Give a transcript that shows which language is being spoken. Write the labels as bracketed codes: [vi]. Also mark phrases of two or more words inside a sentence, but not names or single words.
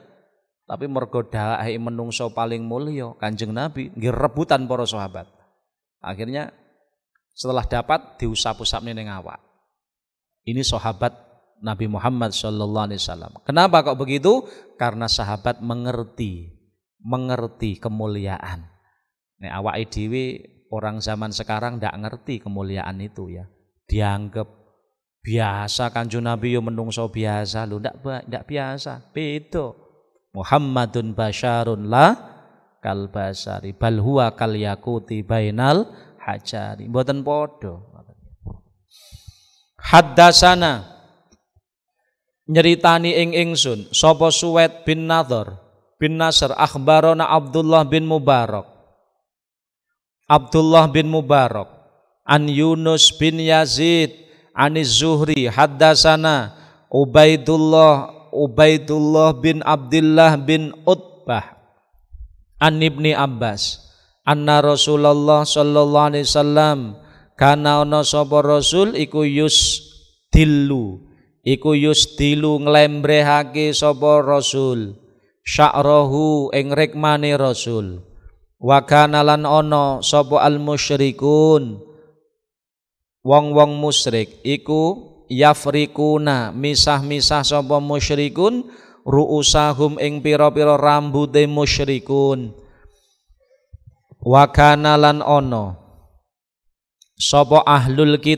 [jv] Tapi mergo dahake menungso paling mulya Kanjeng Nabi nggih rebutan para sahabat. [id] Akhirnya setelah dapat diusap-usapne ning awak. Ini sahabat Nabi Muhammad [ar] صلى الله عليه وسلم. [id] Kenapa kok begitu? Karena sahabat mengerti kemuliaan. [jv] Nek awake dhewe orang zaman sekarang ndak ngerti kemuliaan itu ya. Dianggap biasa Kanjeng Nabi yo menungso biasa lho, ndak biasa. Beda. [ar] محمد بشر لا كالبشر بل هو كالياقوت بين الحجر. [jv] Mboten padha. Haddasana nyeritani ing ingsun sapa Suwaid bin Nadhr bin Nasr [ar] أخبرنا عبد الله بن مبارك عن يونس بن يزيد عن الزهري حدثنا عبيد الله بن عبد الله بن عتبة عن ابن عباس أن رسول الله صلى الله عليه [jv] wasallam kana ana sapa Rasul iku yusdilu nglembrehake sapa Rasul sya'rahu ing rikmane Rasul wa kana lan ana sapa [ar] المشركون [jv] wong-wong musyrik iku yafrikuna misah-misah sapa [ar] مشركون رؤوسهم [jv] ing pira-pira rambute musyrikun wa kana lan ana sapa ahli